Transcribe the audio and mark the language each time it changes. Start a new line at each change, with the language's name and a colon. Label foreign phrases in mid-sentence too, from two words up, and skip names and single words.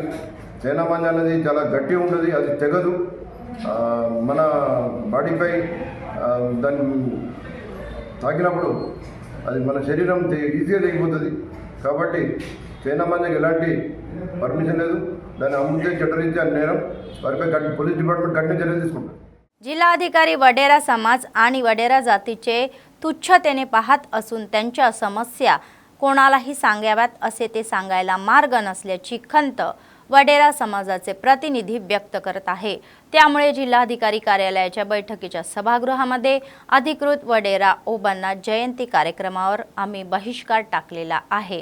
Telugu: చైనా మాంజా అనేది చాలా గట్టిగా ఉంటుంది, అది తెగదు. మన బాడీపై దాన్ని తాకినప్పుడు అది మన శరీరం ఈజీగా తెగిపోతుంది. కాబట్టి చైనా మాంజాకి ఎలాంటి పర్మిషన్ లేదు. దాన్ని అమ్మితే చట్టరీత్యా నేరం. వారిపై
English: police department
Telugu: కఠిన చర్యలు తీసుకుంటారు.
Marathi: जिल्हाधिकारी वडेरा समाज आणि वडेरा जातीचे तुच्छतेने पाहत असून त्यांच्या समस्या कोणालाही सांगाव्यात असे ते सांगायला मार्ग नसल्याची खंत वडेरा समाजाचे प्रतिनिधी व्यक्त करत आहे. त्यामुळे जिल्हाधिकारी कार्यालयाच्या बैठकीच्या सभागृहामध्ये अधिकृत वडेरा ओबांना जयंती कार्यक्रमावर आम्ही बहिष्कार टाकलेला आहे.